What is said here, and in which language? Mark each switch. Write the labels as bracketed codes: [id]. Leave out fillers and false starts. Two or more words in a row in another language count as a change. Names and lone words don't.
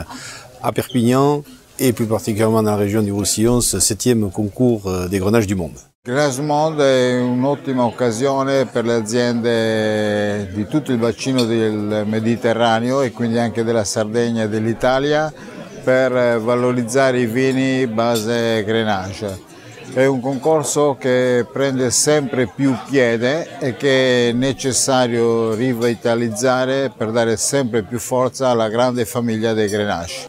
[fr] à Perpignan et plus particulièrement dans la région du Roussillon ce 7e concours des grenages du monde. [it] Grenache du Monde è un'ottima occasione per le aziende di tutto il bacino del Mediterraneo e quindi anche della Sardegna e dell'Italia per valorizzare i vini base Grenache. È un concorso che prende sempre più piede e che è necessario rivitalizzare per dare sempre più forza alla grande famiglia dei Grenache.